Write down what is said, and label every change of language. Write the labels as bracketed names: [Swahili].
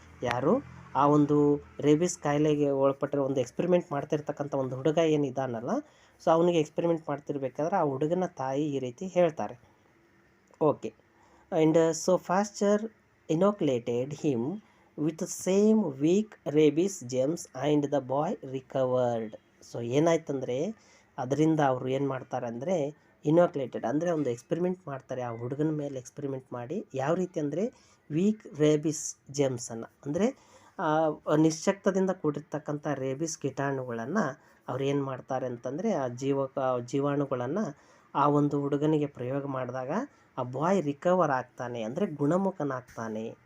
[Kannada] ಯಾರು, ಆ ಒಂದು ರೇಬಿಸ್ ಕಾಯಿಲೆಗೆ ಒಳಪಟ್ಟಿರೋ ಒಂದು ಎಕ್ಸ್ಪೆರಿಮೆಂಟ್ ಮಾಡ್ತಿರ್ತಕ್ಕಂಥ ಒಂದು ಹುಡುಗ ಏನಿದ್ದಾನಲ್ಲ, ಸೊ ಅವನಿಗೆ ಎಕ್ಸ್ಪೆರಿಮೆಂಟ್ ಮಾಡ್ತಿರ್ಬೇಕಾದ್ರೆ ಆ ಹುಡುಗನ ತಾಯಿ ಈ ರೀತಿ ಹೇಳ್ತಾರೆ. [English] Okay. And so Pasteur inoculated him with the same weak rabies germs and the boy recovered. [Kannada] So ಏನಾಯ್ತಂದರೆ ಅದರಿಂದ ಅವರು ಏನು ಮಾಡ್ತಾರೆ ಅಂದರೆ ಇನೋಕ್ಯುಲೇಟೆಡ್ ಅಂದರೆ ಒಂದು ಎಕ್ಸ್ಪೆರಿಮೆಂಟ್ ಮಾಡ್ತಾರೆ ಆ ಹುಡುಗನ ಮೇಲೆ. ಎಕ್ಸ್ಪೆರಿಮೆಂಟ್ ಮಾಡಿ ಯಾವ ರೀತಿ ಅಂದರೆ ವೀಕ್ ರೇಬಿಸ್ ಜೆಮ್ಸನ್ನು, ಅಂದರೆ ನಿಶ್ಶಕ್ತದಿಂದ ಕೂಡಿರ್ತಕ್ಕಂಥ ರೇಬಿಸ್ ಕೀಟಾಣುಗಳನ್ನು ಅವ್ರು ಏನು ಮಾಡ್ತಾರೆ ಅಂತಂದರೆ ಆ ಜೀವಾಣುಗಳನ್ನು ಆ ಒಂದು ಹುಡುಗನಿಗೆ ಪ್ರಯೋಗ ಮಾಡಿದಾಗ ಆ ಬಾಯ್ ರಿಕವರ್ ಆಗ್ತಾನೆ, ಅಂದರೆ ಗುಣಮುಖನಾಗ್ತಾನೆ.